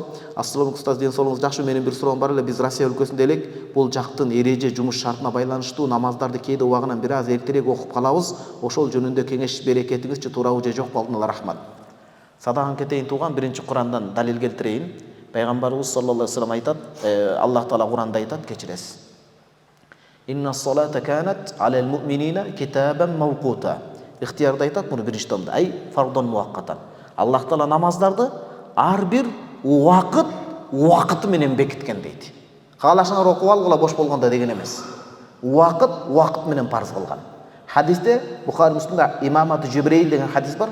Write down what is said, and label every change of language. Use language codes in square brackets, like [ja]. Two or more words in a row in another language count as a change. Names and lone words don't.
[ky] Ассалому устаз, ден соолугуңуз жакшы. Менин бир суроом бар эле. Биз Россия өлкөсүндө элек, бул жактын эреже жумуш шартына байланыштуу намаздарды кээде убагынан бир аз эртерээк окуп калабыз. Ошол жөнүндө кеңеш берекетиңизчи, туурабы же жок? Алдын ала рахмат. Садаган кетейин тууган, биринчи Курандан далил келтирейин. Пайгамбарыбыз [ar] صلى الله عليه وسلم [ky] айтат, Аллах таала Куранда айтат, кечиресиз. [ar] إن الصلاة كانت على المؤمنين كتابا موقوتا. [ky] Ихтиярда айтат муну биринчи томдо. [ar] أي فرضا مؤقتا. [ky] Аллах таала намаздарды ар бир убакыты менен бекиткен дейт. Каалашыңар окуп алгыла бош болгондо деген эмес. Убакыт менен парыз кылган. Хадисте Бухари Муслимде имаматы Жибреил деген хадис бар.